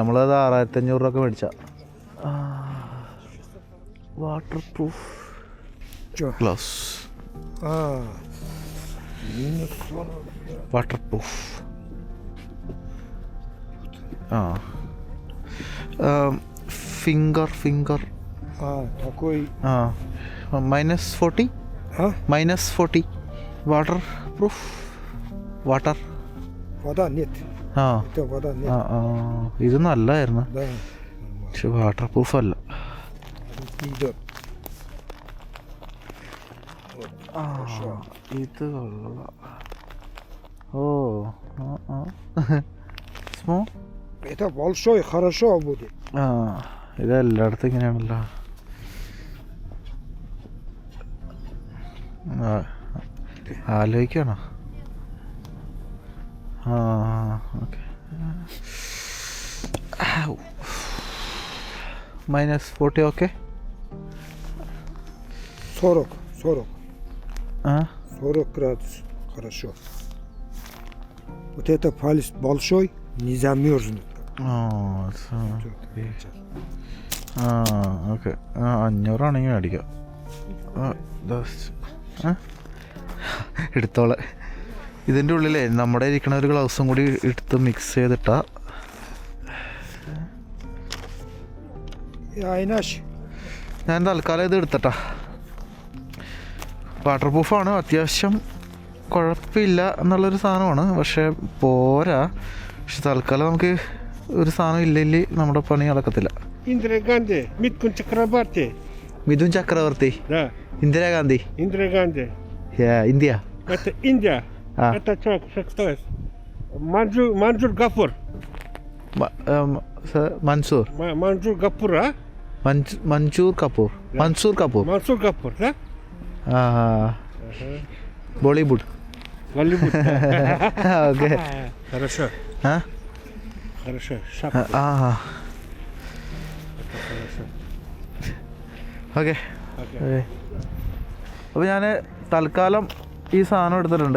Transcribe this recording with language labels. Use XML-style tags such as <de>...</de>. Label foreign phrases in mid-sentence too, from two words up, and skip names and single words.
<ml>നമ്മളത് 6,500 രൂപ മേടിച്ച.</ml> <en>water proof gloves, water proof.</en> <ml>ഫിംഗർ</ml> <ru>такой.</ru> <ml>-40, -40</ml> <en>water proof.</en> <ml>വാട്ടർ</ml> <ru>Вода нет. Это вода нет.</ru> <ml>ഇത് നല്ലതായിരുന്നു,</ml> <ru>Да.</ru> <ml>പക്ഷെ</ml> <en>water proof</en> <ml>അല്ല.</ml> <ru>Не идет.</ru> <ml>ഇത് കൊള്ളാം. ഓ സ്മോ.</ml> <ru>Это большой, хорошо будет.</ru> <ml>ഇതെല്ലായിടത്തും ഇങ്ങനെയാണല്ലോ. ആലോചിക്കണോ?</ml> <en>Okay. -40 okay.</en> <ru>40 градусов. Хорошо. Вот это палец большой, не замерзнет.</ru> <ml>ഓക്കെ. 500 മേടിക്കാം. എടുത്തോളെ. ഇതിൻ്റെ ഉള്ളിലേ നമ്മുടെ ഇരിക്കണ ഒരു ഗ്ലൗസും കൂടി എടുത്ത് മിക്സ് ചെയ്തിട്ടാ. ഞാൻ തൽക്കാലം ഇത് എടുത്തട്ടാ. വാട്ടർ പ്രൂഫാണ്, അത്യാവശ്യം കുഴപ്പമില്ല എന്നുള്ളൊരു സാധനമാണ്, പക്ഷേ പോരാ. പക്ഷെ തൽക്കാലം നമുക്ക് ഒരു സാധനം ഇല്ലെങ്കിൽ നമ്മുടെ പണി നടക്കത്തില്ല.</ml> <ru>Индира Ганди, Миткун Чакрабарти.</ru> <ml>മിഥുൻ ചക്രവർത്തി,</ml> <ru>Да,</ru> <ml>ഇന്ദിരാഗാന്ധി.</ml> <ru>Индира Ганди.</ru> <ml>ഇന്ത്യ.</ml> <ru>Это Индия. Это человек, кто это? Манджур Гафур.</ru> <ml>മൻസൂർ</ml> <ru>Манджур Гафур, а?</ru> <ml>മൻസൂർ കപൂർ. മൻസൂർ കപൂർ.</ml> <ru>Мансур Гафур, да?</ru> <ml>ബോളിവുഡ്.</ml> <ru>Голливуд.</ru> <ml>ഓക്കെ.</ml> <ru>Хорошо. Хорошо.</ru> <ml>ഓക്കെ. അപ്പോൾ ഞാൻ തൽക്കാലം ഈ സാധനം എടുത്തിട്ടുണ്ട്.</ml>